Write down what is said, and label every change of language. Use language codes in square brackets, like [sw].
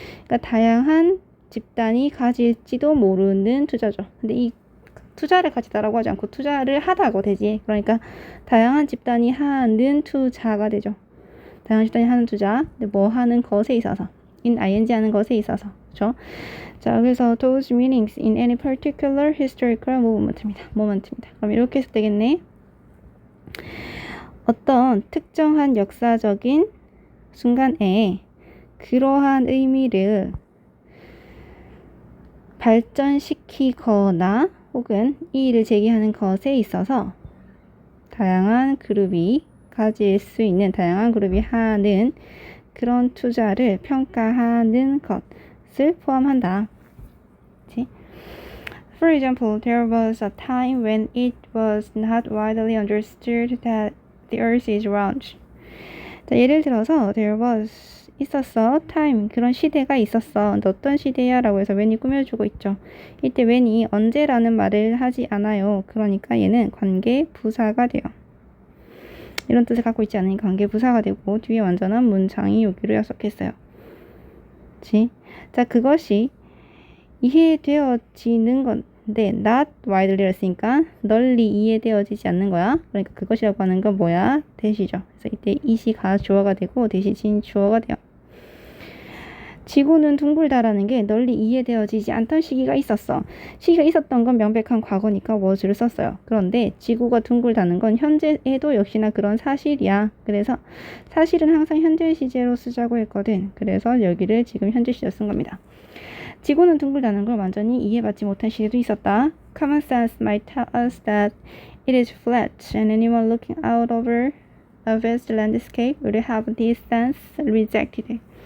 [ko] 그러니까 다양한 집단이 가질지도 모르는 투자죠. 근데 이 투자를 가지다라고 하지 않고 투자를 하다고 되지. 그러니까 다양한 집단이 하는 투자가 되죠. 다양한 집단이 하는 투자, 근데 뭐 하는 것에 있어서, in ing 하는 것에 있어서, 그렇죠? [en] 자, 그래서 those meanings in any particular historical moment입니다. [ko] 그럼 이렇게 해서 되겠네. 어떤 특정한 역사적인 순간에 그러한 의미를 발전시키거나 혹은 이의를 제기하는 것에 있어서 다양한 그룹이 가질 수 있는 다양한 그룹이 하는 그런 투자를 평가하는 것을 포함한다. 그치? [en] For example, there was a time when it was not widely understood that the earth is round. [ko] 자, 예를 들어서 there was 있었어, time 그런 시대가 있었어. 근데 어떤 시대야? 라고 해서 when이 꾸며주고 있죠. 이때 when이 언제라는 말을 하지 않아요. 그러니까 얘는 관계 부사가 돼요. 이런 뜻을 갖고 있지 않으니까 관계 부사가 되고 뒤에 완전한 문장이 여기로 약속했어요. 그치? 자, 그것이 이해되어지는 건데 not widely 했으니까 널리 이해되어지지 않는 거야. 그러니까 그것이라고 하는 건 뭐야? 대시죠. 그래서 이때 이시가 주어가 되고 대시진 주어가 돼요. 지구는 둥글다라는 게 널리 이해되어지지 않던 시기가 있었어. 시기가 있었던 건 명백한 과거니까 was를 썼어요. 그런데 지구가 둥글다는 건 현재에도 역시나 그런 사실이야. 그래서 사실은 항상 현재 시제로 쓰자고 했거든. 그래서 여기를 지금 현재 시제로 쓴 겁니다. 지구는 둥글다는 걸 완전히 이해받지 못한 시대도 있었다. [en] Common sense might tell us that it is flat and anyone looking out over a vast landscape would have this sense rejected.